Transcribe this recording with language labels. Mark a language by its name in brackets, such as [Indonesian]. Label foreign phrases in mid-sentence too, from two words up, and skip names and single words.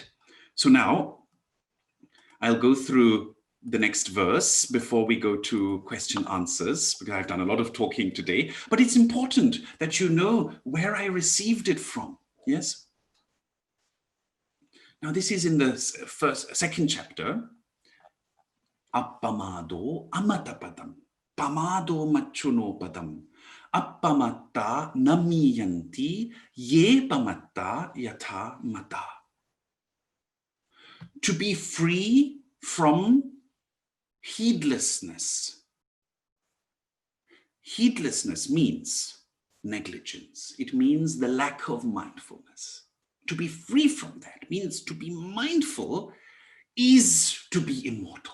[English] So now I'll go through the next verse before we go to question answers, because I've done a lot of talking today, but it's important that you know where I received it from. Yes? Now this is in the second chapter. [Pali] Appamado amatapadam, pamado machuno padam, appamatta namiyanti ye pamatta yatha mata. [English] To be free from heedlessness. Heedlessness means negligence. It means the lack of mindfulness. To be free from that means to be mindful is to be immortal.